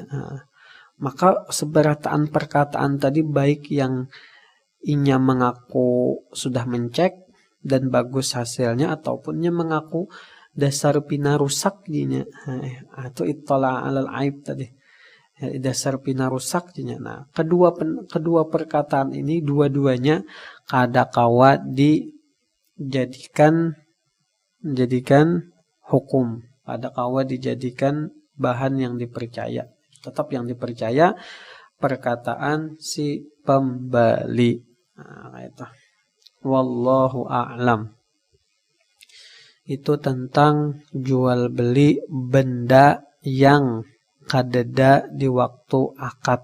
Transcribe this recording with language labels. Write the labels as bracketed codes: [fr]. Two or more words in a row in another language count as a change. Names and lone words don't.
[bjn] Maka seberataan perkataan tadi baik yang inya mengaku sudah mencek dan bagus hasilnya, ataupun nya mengaku dasar pina rusak dinya. [ar] Itu اطلع على العيب tadi. [bjn] Dasar pina rusak dinya. Nah, kedua perkataan ini dua-duanya kada kawa dijadikan hukum, kada kawa dijadikan bahan yang dipercaya. [id] Tetap yang dipercaya perkataan si pembeli. Nah, itu. [ar] والله أعلم. [bjn] Itu tentang jual beli benda yang kadeda di waktu akad.